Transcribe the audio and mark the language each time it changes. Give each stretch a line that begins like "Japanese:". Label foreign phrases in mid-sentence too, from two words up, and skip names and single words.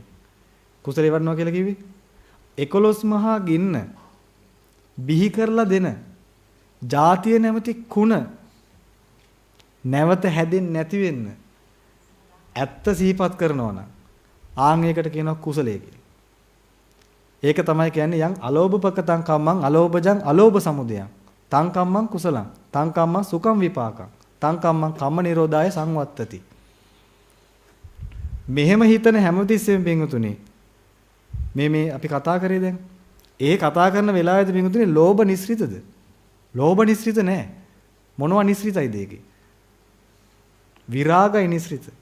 Sinhala: කුසලේ වඩනවා කියලා කිව්වේ 11 මහා ගින්න බිහි කරලා දෙන ජාතිය නැමැති කුණ නැවත හැදෙන්නේ නැති වෙන්න ඇත්ත සිහිපත් කරනවා නම් ආන් ඒකට කියනවා කුසලයේ කියලා. ඒක තමයි කියන්නේ
Pali: යම් අලෝභපකතං කම්මං අලෝභජං අලෝභ සමුදයං තං කම්මං කුසලං තං කම්මං සුඛං විපාකං තං කම්මං කම්ම නිරෝධාය සංවත්තති.
Sinhala: මෙහෙම හිතන හැමතිස්සෙම පින්තුනේ මේ අපි කතා කරේ දැන් ඒ කතා කරන වෙලාවේදී පින්තුනේ ලෝභ නිස්ෘතද? ලෝභ නිස්ෘත නෑ. මොනවා නිස්ෘතයිද ඒකේ? විරාගයි නිස්ෘත.